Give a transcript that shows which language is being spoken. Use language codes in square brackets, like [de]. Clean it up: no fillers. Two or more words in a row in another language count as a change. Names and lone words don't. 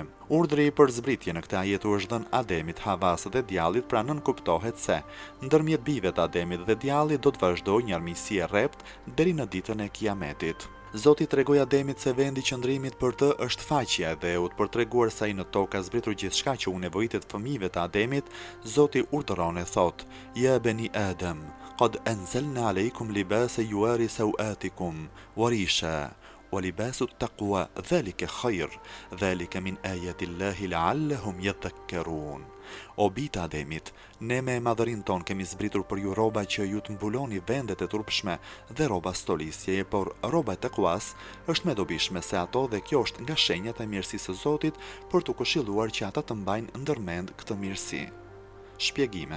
[sq] Urdhri për zbritje në këtë ajet u është dhënë Ademit, Havas dhe djallit, pra nën kuptohet se ndërmjet bijve të Ademit dhe djallit do të vazhdojë një armiqësi e rrept deri në ditën e Kiametit. Zoti tregoi Ademit se vendi qëndrimit për të është faqja e dheut, për treguar se ai në tokë ka zbritur gjithçka që u nevojitet fëmijëve të Ademit. Zoti urdhëron e thot: [ar] يا بني آدم قد أنزلنا عليكم لباسا يواري سوآتكم وريشا ولباس التقوى ذلك خير ذلك من آيات الله لعلهم يذكرون. [sq] O bita Ademit, ne me madhërin ton kemi zbritur për ju roba që ju të mbuloni vendet e turpshme dhe roba stolisjeje, por roba e tekuas është me dobishme se ato dhe kjo është nga shenjat e mirësisë së Zotit për të këshilluar që ata të mbajnë ndërmend këtë mirësi. Shpjegime.